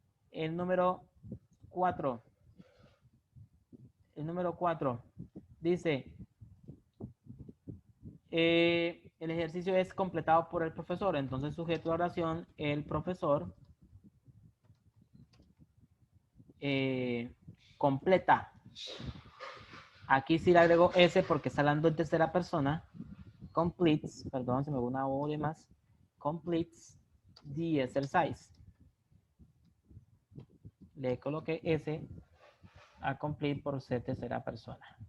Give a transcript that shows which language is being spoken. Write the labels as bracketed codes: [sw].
[es] El número 4. El número 4 dice, el ejercicio es completado por el profesor. Entonces, sujeto de oración, el profesor completa. Aquí sí le agrego S porque está hablando en tercera persona. Completes, perdón, se me va una O de más. [en] Completes the exercise. [es] Le coloqué S a complete por ser tercera persona.